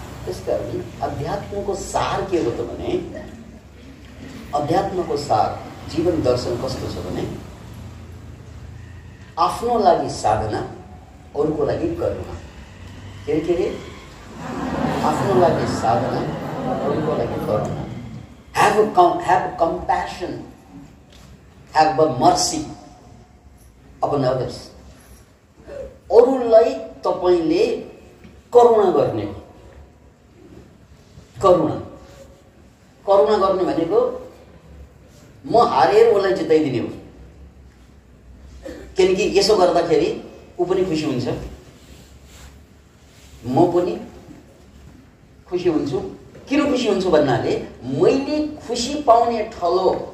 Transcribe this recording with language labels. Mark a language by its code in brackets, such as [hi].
[ne] त्यसकारण अध्यात्मको सार के हो त भने, अध्यात्मको सार जीवन दर्शन कस्तो छ भने, आफ्नो लागि साधना, अरूको लागि करुणा। के अरे? आफ्नो लागि साधना, अरूको लागि करुणा। [en] Have compassion, have mercy upon others। [ne] अरूलाई तपाईले करुणा गर्ने। करुणा गर्ने भनेको म हारेर उसलाई जिताइदिने हो। किनकि यसो गर्दाखेरि ऊ पनि खुसी हुन्छ, म पनि खुसी हुन्छु। किन खुसी हुन्छु भन्नाले मैले खुसी पाउने ठलो